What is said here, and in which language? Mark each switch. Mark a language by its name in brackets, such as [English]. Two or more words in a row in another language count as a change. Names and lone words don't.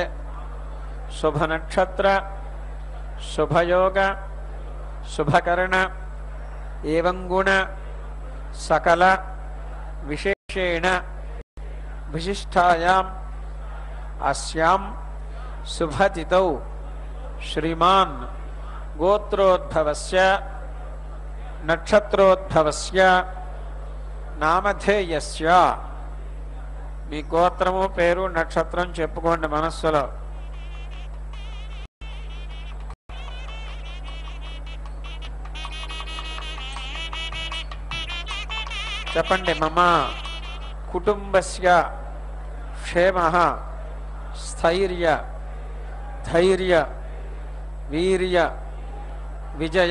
[Sanskrit] शुभ नक्षत्र शुभयोग शुभकर्ण एवं गुण सकल विशेषेण विशिष्टायाम् अस्यां शुभतिथौ श्रीमान् गोत्रोद्भवस्य नक्षत्रोद्भवस्य नामधेयस्य। [Telugu] మీ గోత్రము పేరు నక్షత్రం చెప్పుకోండి మనస్సులో। చెప్పండి। [Sanskrit] మమ కుటుంబస్య క్షేమః స్థైర్య ధైర్య వీర్య విజయ